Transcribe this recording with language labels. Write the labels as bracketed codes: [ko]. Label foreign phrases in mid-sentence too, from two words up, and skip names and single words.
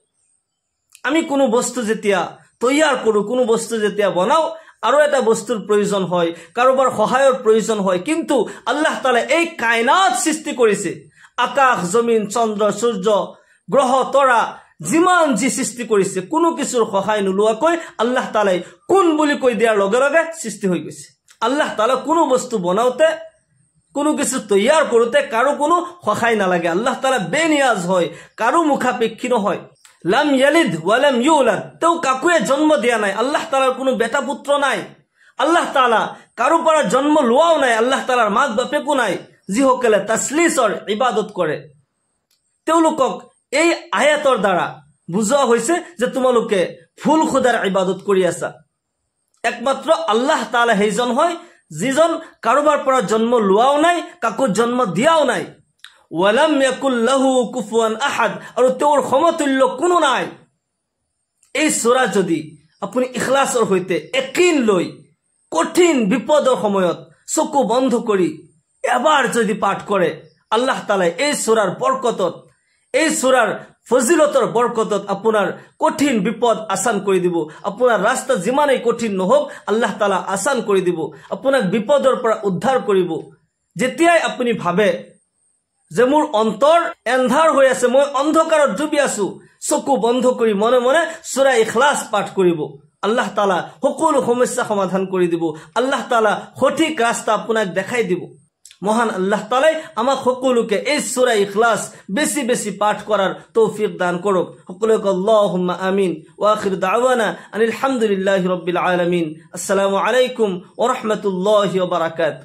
[as] আমি কোনো বস্তু যেতিয়া তৈয়াৰ কৰো, কোনো বস্তু যেতিয়া বনাও, আৰু এটা বস্তুৰ প্ৰয়োজন হয়, কাৰোবাৰ সহায়ৰ প্ৰয়োজন হয়, কিন্তু আল্লাহ তাআলা এই কায়নাত সৃষ্টি কৰিছে, আকাশ, জমিন, চন্দ্ৰ, সূৰ্য, গ্ৰহ, তৰা, যিমান যি সৃষ্টি কৰিছে, কোনো কিছুৰ সহায় নোলোৱাকৈ আল্লাহ তাআলাই কোন বুলি কৈ দিয়াৰ লগে লগে সৃষ্টি হৈ গৈছে। আল্লাহ তাআলা কোনো বস্তু বনাওতে, কোনো কিছু তৈয়াৰ কৰোতে কাৰো কোনো সহায় নালাগে। আল্লাহ তাআলা বেনিয়াজ হয়, কাৰো মুখাপেক্ষী নহয়। [ar] لم يلد ولم يولد, [as] তেও কাকুৱে জন্ম দিয়া নাই, আল্লাহ তাআলাৰ কোনো বেটা পুত্ৰ নাই। আল্লাহ তাআলা কাৰো পৰা জন্ম লোৱাও নাই, আল্লাহ তাআলাৰ মাক বাপেকো নাই। যিসকলে তাসলিসৰ ইবাদত কৰে, তেওঁলোকক এই আয়াতৰ দ্বাৰা বুজোৱা হৈছে যে তোমালোকে ফুল খুদাৰ ইবাদত কৰি আছা। একমাত্ৰ আল্লাহ তাআলা সেইজন হয় যিজন কাৰোবাৰ পৰা জন্ম লোৱাও নাই, কাকো জন্ম দিয়াও নাই। [ar] ولم يكن له كفوا أحد, [as] আৰু তেওঁৰ সমতুল্য কোনো নাই। এই সূৰা যদি আপুনি ইখলাসৰ সৈতে একিন লৈ কঠিন বিপদৰ সময়ত চকু বন্ধ কৰি এবাৰ যদি পাঠ কৰে, আল্লাহ তাআলাই এই সূৰাৰ বৰকতত, এই সূৰাৰ ফজিলতৰ বৰকতত আপোনাৰ কঠিন বিপদ আসান কৰি দিব। আপোনাৰ ৰাস্তা যিমানেই কঠিন নহওক আল্লাহ তাআলা আসান কৰি দিব, আপোনাক বিপদৰ পৰা উদ্ধাৰ কৰিব। যেতিয়াই আপুনি ভাবে যে মোৰ অন্তৰ এন্ধাৰ হৈ আছে, মই অন্ধকাৰত ডুবি আছো, চকু বন্ধ কৰি মনে মনে সূরা ইখলাস পাঠ কৰিব, আল্লাহ তাআলা সকলো সমস্যা সমাধান কৰি দিব। আল্লাহ তাআলা সঠিক ৰাস্তা আপোনাক দেখাই দিব। [bn] মহান আল্লাহ তাআলাই আমাক সকলোকে এই সূরা ইখলাস বেশি বেশি পাঠ করার তৌফিক দান করুক। [as] সকলোকে [ar] اللهم آمين. وآخر دعوانا أن الحمد لله رب العالمين. السلام عليكم ورحمة الله وبركاته.